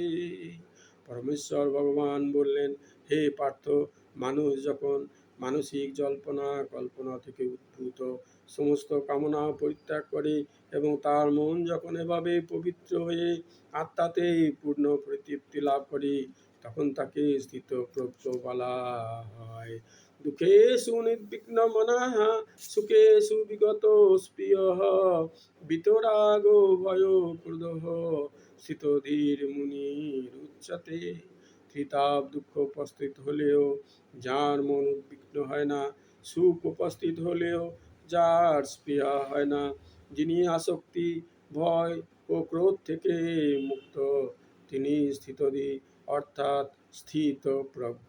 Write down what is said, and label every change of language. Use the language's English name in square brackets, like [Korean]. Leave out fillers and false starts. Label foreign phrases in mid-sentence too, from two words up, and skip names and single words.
[Bangla] পরমেশ্বর ভগবান বললেন, হে পার্থ, মানুষ যখন মানসিক জল্পনা কল্পনা থেকে উদ্ভূত সমস্ত কামনা পরিত্যাগ করে এবং তার মন যখন এভাবে পবিত্র হয়ে আত্মাতে পূর্ণ পরিতৃপ্তি লাভ করে, তখন তাকে স্থিতপ্রজ্ঞ বলা হয়। [Sanskrit] দুঃখেষু নির্বিঘ্ন মনঃ সুখেষু বিগত স্পৃহঃ বিতরাগো ভয়ো ক্রোধঃ স্থিতধীর মুনির উচ্যতে। [Bangla] ত্রিতাপ দুঃখ উপস্থিত হলেও যার মন উদ্বিগ্ন হয় না, সুখ উপস্থিত হলেও যার স্পৃহা হয় না, যিনি আসক্তি, ভয় ও ক্রোধ থেকে মুক্ত, তিনি স্থিতধী অর্থাৎ স্থিতপ্রজ্ঞ।